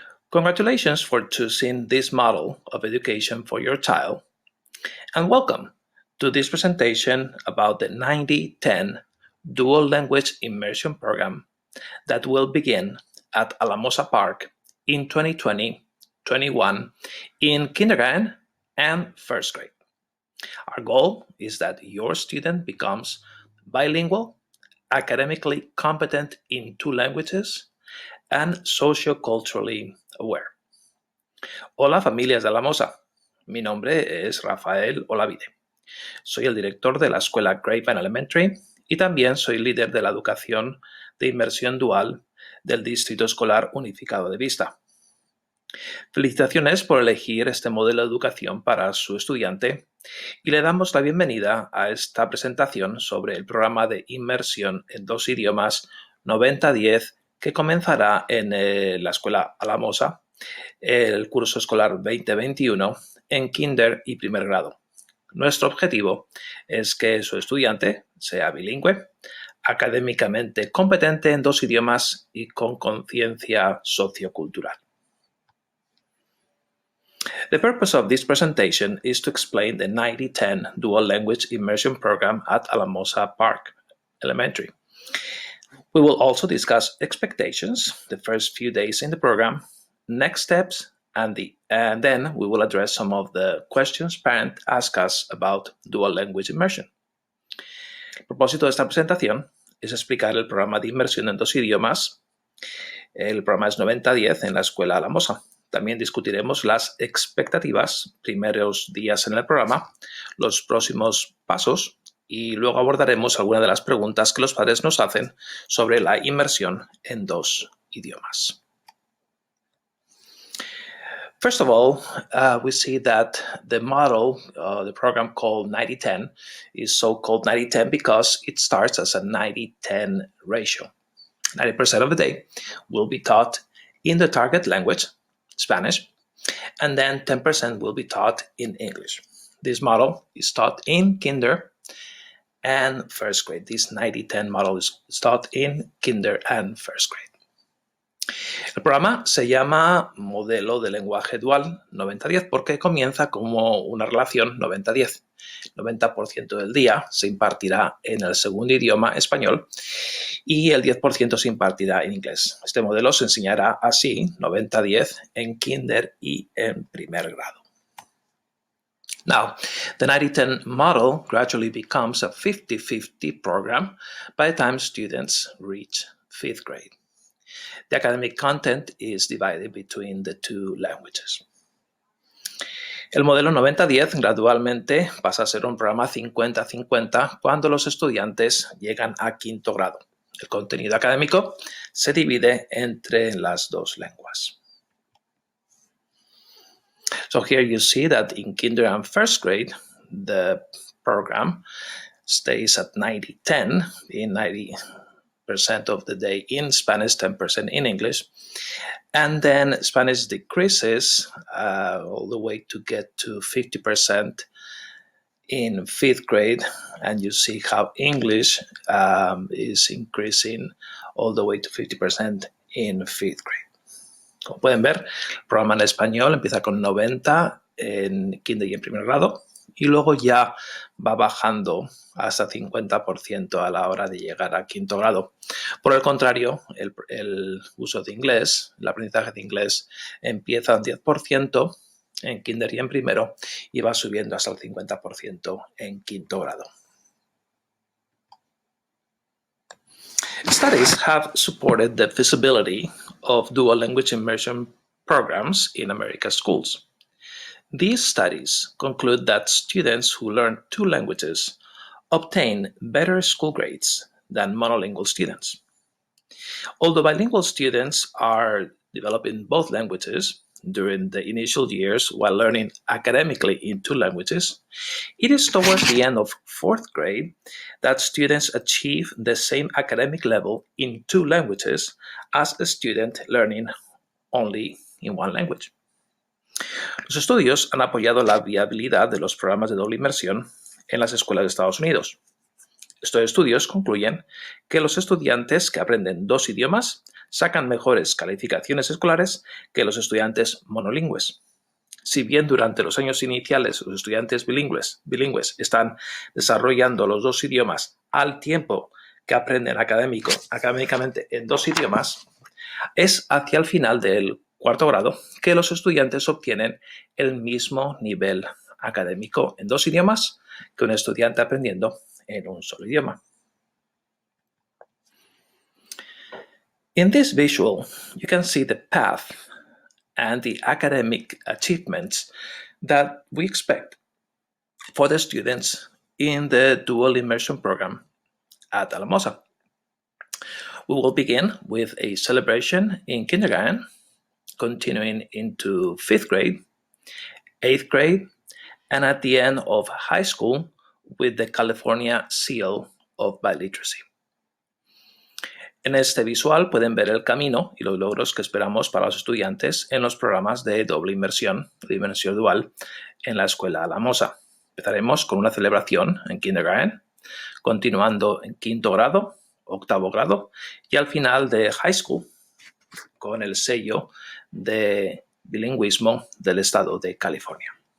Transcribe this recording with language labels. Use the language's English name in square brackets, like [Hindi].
[English] Congratulations for choosing this model of education for your child, and welcome to this presentation about the 90-10 Dual Language Immersion Program that will begin at Alamosa Park in 2020-21 in kindergarten and first grade. Our goal is that your student becomes bilingual, academically competent in 2 languages, and socioculturally aware. [Spanish] Hola, familias de Alamosa. Mi nombre es Rafael Olavide. Soy el director de la escuela Grapevine Elementary y también soy líder de la educación de inmersión dual del Distrito Escolar Unificado de Vista. Felicitaciones por elegir este modelo de educación para su estudiante y le damos la bienvenida a esta presentación sobre el programa de inmersión en 2 idiomas 90-10 que comenzará en la escuela Alamosa el curso escolar 2021 en kinder y primer grado. Nuestro objetivo es que su estudiante sea bilingüe, académicamente competente en 2 idiomas y con conciencia sociocultural. [English] The purpose of this presentation is to explain the 90-10 Dual Language Immersion Program at Alamosa Park Elementary. We will also discuss expectations, the first few days in the program, next steps, and then we will address some of the questions parents ask us about dual language immersion. [Spanish] El propósito de esta presentación es explicar el programa de inmersión en 2 idiomas. El programa es 90-10 en la escuela Alamosa. También discutiremos las expectativas, primeros días en el programa, los próximos pasos y luego abordaremos algunas de las preguntas que los padres nos hacen sobre la inmersión en 2 idiomas. [English] First of all, we see that the model, the program called 90-10, is so-called 90-10 because it starts as a 90-10 ratio. 90% of the day will be taught in the target language, Spanish, and then 10% will be taught in English. This model is taught in kinder and first grade. This 90-10 model is taught in kinder and first grade. [Spanish] El programa se llama Modelo de Lenguaje Dual 90-10 porque comienza como una relación 90-10. 90% del día se impartirá en el segundo idioma español y el 10% se impartirá en inglés. Este modelo se enseñará así 90-10 en kinder y en primer grado. [English] Now, the 90-10 model gradually becomes a 50-50 program by the time students reach 5th grade. The academic content is divided between the 2 languages. [Spanish] El modelo 90-10 gradualmente pasa a ser un programa 50-50 cuando los estudiantes llegan a 5º grado. El contenido académico se divide entre las dos lenguas. [English] So here you see that in kinder and first grade, the program stays at 90-10, being 90% of the day in Spanish, 10% in English. And then Spanish decreases all the way to get to 50% in fifth grade, and you see how English is increasing all the way to 50% in fifth grade. [Spanish] Como pueden ver, el programa en español empieza con 90 en kinder y en primer grado y luego ya va bajando hasta 50% a la hora de llegar a quinto grado. Por el contrario, el uso de inglés, el aprendizaje de inglés empieza en 10% en kinder y en primero y va subiendo hasta el 50% en quinto grado. [English] Studies have supported the feasibility of dual language immersion programs in America's schools. These studies conclude that students who learn two languages obtain better school grades than monolingual students. Although bilingual students are developing both languages during the initial years while learning academically in two languages, it is towards the end of fourth grade that students achieve the same academic level in two languages as a student learning only in one language. [Spanish] Los estudios han apoyado la viabilidad de los programas de doble inmersión en las escuelas de Estados Unidos. Estos estudios concluyen que los estudiantes que aprenden dos idiomas sacan mejores calificaciones escolares que los estudiantes monolingües. Si bien durante los años iniciales los estudiantes bilingües están desarrollando los dos idiomas al tiempo que aprenden académicamente en dos idiomas, es hacia el final del cuarto grado que los estudiantes obtienen el mismo nivel académico en dos idiomas que un estudiante aprendiendo en un solo idioma. [English] In this visual, you can see the path and the academic achievements that we expect for the students in the dual immersion program at Alamosa. We will begin with a celebration in kindergarten, continuing into fifth grade, eighth grade, and at the end of high school with the California Seal of Biliteracy. [Spanish] En este visual pueden ver el camino y los logros que esperamos para los estudiantes en los programas de doble inmersión, de inmersión dual, en la escuela Alamosa. Empezaremos con una celebración en kindergarten, continuando en quinto grado, octavo grado y al final de high school con el sello de bilingüismo del estado de California.